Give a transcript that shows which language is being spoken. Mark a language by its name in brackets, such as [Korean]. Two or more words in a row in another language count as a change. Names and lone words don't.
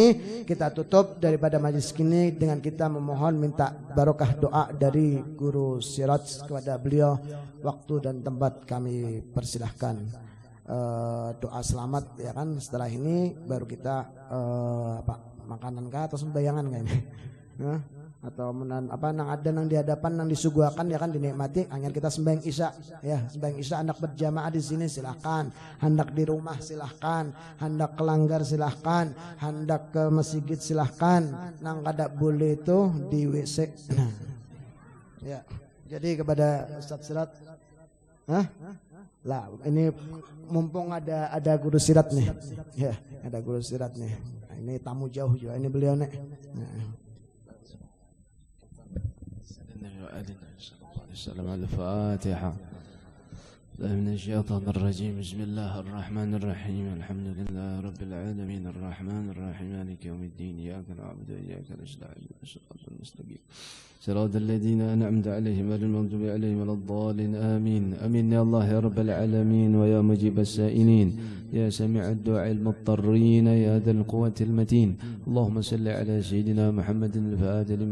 [Indonesian] Kita tutup daripada majelis ini dengan kita memohon minta barokah doa dari Guru Siraj kepada beliau. Waktu dan tempat kami persilahkan. Doa selamat ya kan, setelah ini baru kita makanan kah atau sembayangan kah ini atau nang ada nang di hadapan nang disuguhkan ya kan, dinikmati. Hanya kita sembahyang isya ya, sembahyang isya hendak berjamaah di sini silahkan, hendak di rumah silahkan, hendak ke langgar silahkan, hendak ke masjid silahkan, nang kada boleh itu di WC. Ya, jadi kepada Ustaz Sirat, lah ini mumpung ada Guru Sirat nih, ya ada Guru Sirat nih. Nah, ini tamu jauh juga ini beliau nih. Al-Fatihah. [Arabic] من الشيطان الرجيم بسم الله الرحمن الرحيم الحمد لله رب العالمين الرحمن الرحيم مالك يوم الدين إياك نعبد وإياك نستعين صراط المستقيم صراط الذين أنعمت عليهم غير المغضوب عليهم ولا الضالين آمين آمين يا الله يا رب العالمين ويا مجيب السائلين يا سميع الدعاء المضطرين يا ذا القوة المتين اللهم صل على سيدنا محمد الفاتح لما